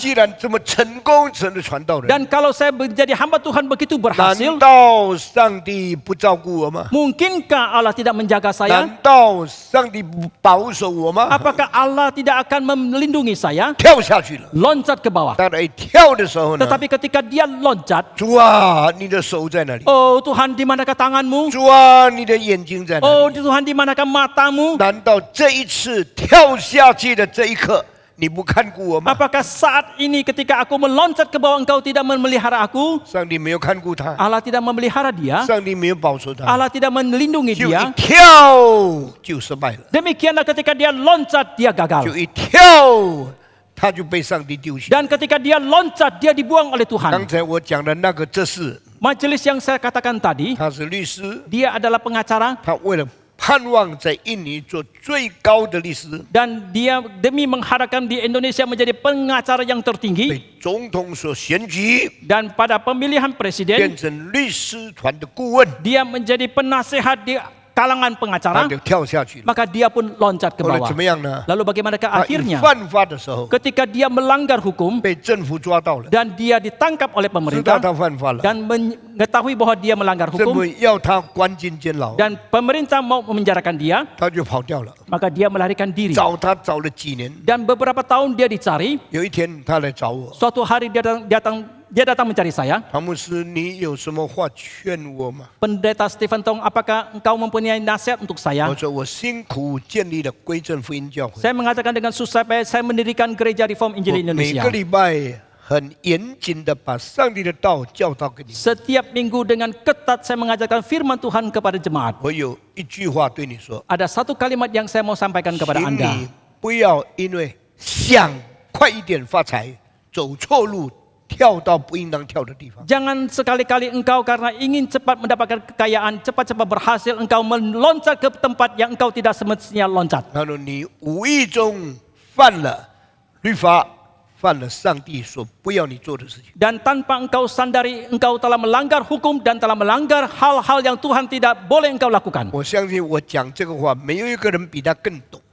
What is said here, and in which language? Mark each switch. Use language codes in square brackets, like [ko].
[zh] 既然这么成功成了传道人， [id] dan kalau saya menjadi hamba Tuhan begitu [zh] 难 [id] berhasil, [zh] 道上帝不照顾我吗？ [id] mungkinkah Allah tidak menjaga saya? [zh] 难道上帝不保守我吗？ [id] Apakah Allah tidak akan melindungi saya? [zh] 跳下去了。 [id] Loncat ke bawah. [zh] 当然一跳的时候呢， [id] Tetapi ketika dia loncat, [zh] 主啊，你的手在哪里？ [id] oh Tuhan di manakah tanganmu? [zh] 主啊，你的眼睛在哪 [id] Oh [zh] 里？ [id] Tuhan di manakah matamu? [zh] 难道这一次跳下去的这一刻，你不看顾我吗？ [id] Apakah saat ini ketika aku meloncat ke bawah engkau tidak memelihara aku? [zh] 上帝没有看顾他， [id] Allah tidak memelihara dia. [zh] 上帝没有保守他， [id] Allah tidak melindungi [zh] 就一 [id] dia. [zh] 跳就失败了， [id] Demikianlah ketika dia loncat, dia [zh] 就 [id] gagal. [zh] 一跳他就被上帝丢弃。 [id] Dan ketika dia loncat, dia dibuang oleh [zh] 刚 [id] Tuhan. [zh] 才我讲的那个，这是 [id] Majelis yang saya katakan tadi, [zh] 他是律师， [id] dia adalah pengacara [zh] 他为了盼望在印尼做最高的律师， [id] dan dia demi mengharapkan di Indonesia menjadi pengacara yang [zh] 被 [id] tertinggi [zh] 总统所选举， [id] dan pada pemilihan [zh] 变 [id] presiden [zh] 成律师团的顾问， [id] dia menjadi penasehat di kalangan [zh] 他 [id] pengacara, [zh] 就跳下去了。 [id] maka dia pun loncat ke [zh] 后来 [id] bawah. [zh] 怎么样呢？ [id] Lalu bagaimanakah [zh] 他一 [id] akhirnya? [zh] 犯法的时候 [id] Ketika dia melanggar hukum [zh] 被政府抓到了， [id] dan dia ditangkap oleh [zh] 知道 [id] pemerintah [zh] 他犯法了， [id] dan mengetahui bahwa dia melanggar [zh] 政 [id] hukum [zh] 府要他关进监牢， [id] dan pemerintah mau memenjarakan dia, [zh] 他就跑掉了。 [id] maka dia melarikan diri. [zh] 找他找了几年， [id] Dan beberapa tahun dia dicari. [zh] 有一天他来找我， [id] Suatu hari dia datang mencari saya. [zh] 唐牧师，你有什么话劝我吗？ [id] Pendeta Stephen Tong, apakah engkau mempunyai nasihat untuk saya? [zh] 我说我辛苦建立了归正福音教会， [id] Saya mengatakan dengan susah payah saya mendirikan gereja Reform [zh] 我 [id] Injil [zh] 每 [id] Indonesia. [zh] 个礼拜很严谨的把上帝的道教导给你。 [id] Setiap minggu dengan ketat saya mengajarkan firman Tuhan kepada jemaat. [zh] 我有一句话对你说， [id] Ada satu kalimat yang saya mau sampaikan kepada [zh] 请 [id] Anda. [zh] 你不要因为想快一点发财，走错路，跳到不应当跳的地方。 [id] Jangan sekali-kali engkau karena ingin cepat mendapatkan kekayaan, cepat-cepat berhasil, engkau meloncat ke tempat yang engkau tidak semestinya loncat. [zh] 然后你无意中犯了律法，犯了上帝所不要你做的事情。 [id] Dan tanpa engkau sadari, engkau telah melanggar hukum dan telah melanggar hal-hal yang Tuhan tidak boleh engkau lakukan. [zh] 我相信我讲这个话，没有一个人比他更懂。